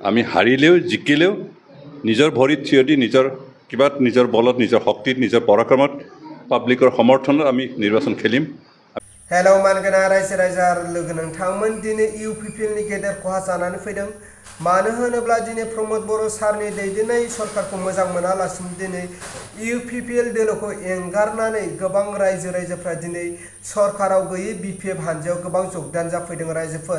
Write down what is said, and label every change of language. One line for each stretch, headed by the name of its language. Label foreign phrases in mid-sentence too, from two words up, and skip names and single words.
Assamese: আমি হাৰিলেও জিকিলেও নিজৰ ভৰিত থিয় দি নিজৰ বলত নিজৰ শক্তিত নিজৰ পৰাক্ৰমত পাব্লিকৰ সমৰ্থনত আমি নিৰ্বাচন খেলিম।
Bodo: हेलौ मानगोना रायजो राजा लोगो नोंथांमोन दिनै इउपिपिएलनि गेदेर खहा जानानै फैदों। मानो होनोब्ला दिनै प्रमद बर' सारनि दैदेननाय सरकारखौ मोजां मोनालासिनो दिनै इउपिपिएल दोलोखौ एंगारनानै गोबां रायजो राजाफ्रा दिनै सरकाराव गैयै बिपिएफ हानजायाव गोबां जगदान जाफैदों रायजोफोर।